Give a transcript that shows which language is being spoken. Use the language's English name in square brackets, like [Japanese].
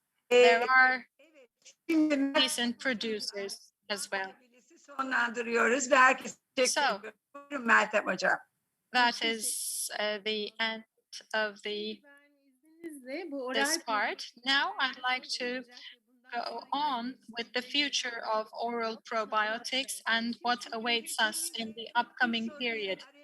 [English] There are decent producers as well. [Turkish] Sonlandırıyoruz ve herkese teşekkür ediyorum. Buyurun Meltem Hocam. [English] That is the end of this part. Now I'd like to go on with the future of oral probiotics and what awaits us in the upcoming period.